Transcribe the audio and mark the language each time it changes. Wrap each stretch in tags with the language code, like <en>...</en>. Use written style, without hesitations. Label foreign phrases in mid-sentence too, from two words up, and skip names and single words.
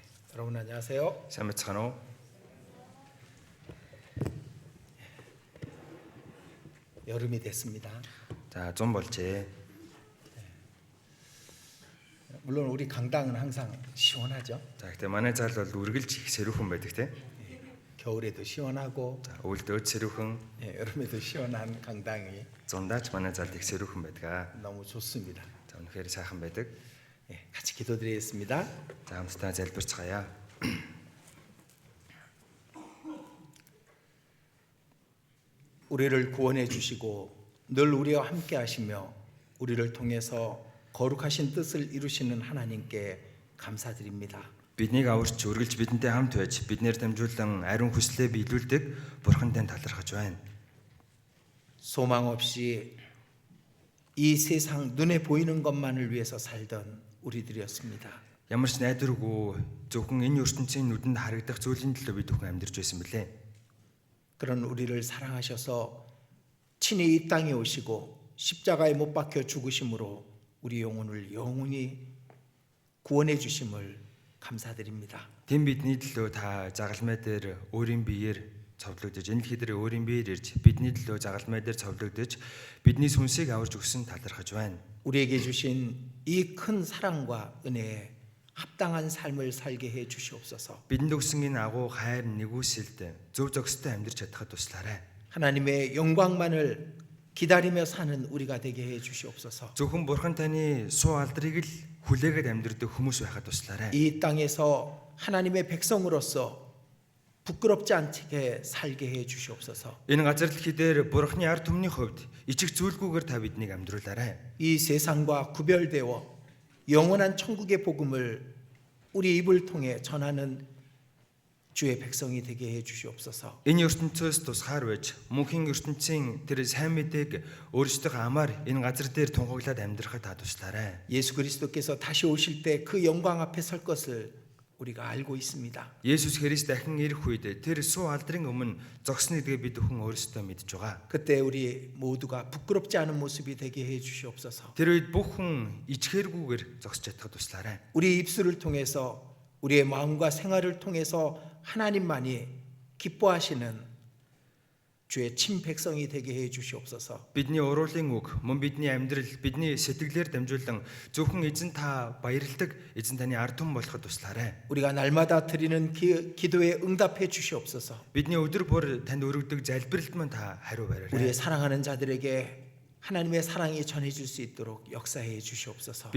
<ko>여러분 안녕하세요.</ko> <mn>Сайн мэцхан уу?</mn> <ko>여름이 됐습니다.</ko> <mn>За 100 болжээ.</mn> <ko>물론 우리 강당은 항상 시원하죠.</ko> <mn>За гэхдээ манай зал бол үргэлж их сэрүүхэн байдаг те.</mn> <ko>겨울에도 시원하고</ko> <mn>За өвөлдөөд сэрүүхэн,</mn> <ko>여름에도 시원한 강당이</ko> <mn>зундаач манай залд их сэрүүхэн байдаг.</mn> <ko>너무 좋습니다.</ko> <mn>За үнэхээр сайхан байдаг.</mn> <ko>같이 기도드리겠습니다.</ko> <mn>За хамтдаа залбирцгаая.</mn> <ko>우리를 구원해 주시고 늘 우리와 함께 하시며 우리를 통해서 거룩하신 뜻을 이루시는 하나님께 감사드립니다.</ko> <mn>Биднийг аварч үргэлж бидэнтэй хамт байж биднээр дамжуулан ариун хүслээ биелүүлдэг Бурхантай талархаж байна.</mn> <ko>소망 없이 이 세상 눈에 보이는 것만을 위해서 살던 우리들이었습니다.</ko> <mn>Ямар ч найдваргүй зөвхөн энэ ертөнцийн нүдэнд харагдах зүйлийн төлөө бид бүхэн амьдарч байсан бэлээ.</mn> <ko>그런 우리를 사랑하셔서 친히 이 땅에 오시고 십자가에 못 박혀 죽으심으로 우리 영혼을 영원히 구원해 주심을 감사드립니다.</ko> <mn>Тэм бидний төлөө та загалмай дээр өөрийн биеэр цовдлогдож, энэ дэлхий дээр өөрийн биеэр ирж бидний төлөө загалмай дээр цовдлогдож бидний сүнсийг аварж өгсөн талархаж байна.</mn> <ko>우리에게 주신 이 큰 사랑과 은혜에 합당한 삶을 살게 해 주시옵소서.</ko> <mn>Бидэнд өгсөн энэ агуу хайр нэгүсэлд зөв зохистой амьдрч чадхад туслаарай.</mn> <ko>하나님의 영광만을 기다리며 사는 우리가 되게 해 주시옵소서.</ko> <mn>Зөвхөн Бурхан таны суу алдрыг л хүлээгээд амьдрэх хүмүүс байхад туслаарай.</mn> <ko>이 땅에서 하나님의 백성으로서 부끄럽지 않게 살게 해 주시옵소서.</ko> <mn>Энэ газар дэлхий дээр Бурханы ард түмний хувьд ичих зүйлгүйгээр та биднийг амьдруулаарай.</mn> <ko>이 세상과 구별되어 영원한 천국의 복음을 우리 입을 통해 전하는 주의 백성이 되게 해 주시옵소서.</ko> <mn>Энэ ертөнцөөс тусгаар байж мөнхийн ертөнцийн тэр сайн мэдээг өөрсдөө амаар энэ газар дээр тунхаглаад амьдрахад та туслаарай.</mn> <ko>예수 그리스도께서 다시 오실 때 그 영광 앞에 설 것을 우리가 알고 있습니다.</ko> <mn>Есүс Христ дахин ирэх үед тэр суу алдрын өмнө зогсно гэдгээ бид бүхэн өөрсдөө мэдж байгаа.</mn> <ko>그때 우리 모두가 부끄럽지 않은 모습이 되게 해 주시옵소서.</ko> <mn>Тэр үед бүх хүн ичхээргүйгээр зогсож чадхад туслаарай.</mn> <ko>우리 입술을 통해서 우리의 마음과 생활을 통해서 하나님만이 기뻐하시는 주의 친 백성이 되게 해 주시옵소서.</ko> <mn>Бидний уруулын үг, мөн бидний амьдрал, бидний сэтгэлээр дамжуулан зөвхөн эзэн та баярладаг, эзэн таны ард түмэн болоход туслаарай.</mn> <ko>우리가 날마다 드리는 기도에 응답해 주시옵소서.</ko> <mn>Бидний өдөр бүр танд өргөдөг залбиралд мань та хариу</mn> <ko>우리의</ko> <mn>бариарай.</mn> <ko>사랑하는 자들에게 하나님의 사랑이 전해질 수 있도록 역사해 주시옵소서.</ko>